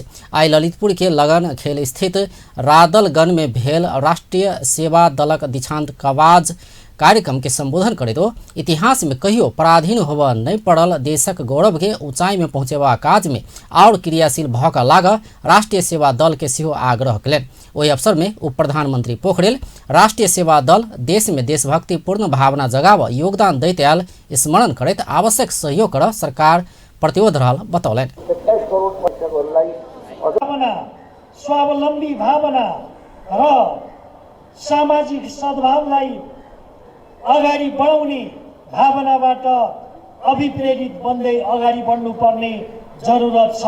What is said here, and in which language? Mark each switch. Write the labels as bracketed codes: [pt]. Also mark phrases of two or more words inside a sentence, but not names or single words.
[mai] आइ ललितपुर के लगन खेल स्थित रादलगंज में भेल राष्ट्रीय सेवा दलक दीक्षांत कवाज कार्यक्रम के संबोधन करैत ओ इतिहास में कहियो पराधीन होबऽ नहीं पड़ल देशक गौरव के ऊंचाई में पहुंचेबा काज में और क्रियाशील भऽ कऽ लाग राष्ट्रीय सेवा दल के सेहो आग्रह कयलनि। ओहि अवसर में उप प्रधानमंत्री पोखरेल राष्ट्रीय सेवा दल देश में देशभक्ति पूर्ण भावना जगाव योगदान दैत आयल स्मरण करैत आवश्यक सहयोग कर सरकार प्रतिबद्ध रहल बतौलनि। [ne] स्वावलम्बी भावना र सामाजिक सद्भावलाई अगाडि बढाउने भावनाबाट अभिप्रेरित बन्दै अगाडि बढ्नुपर्ने जरुरत छ।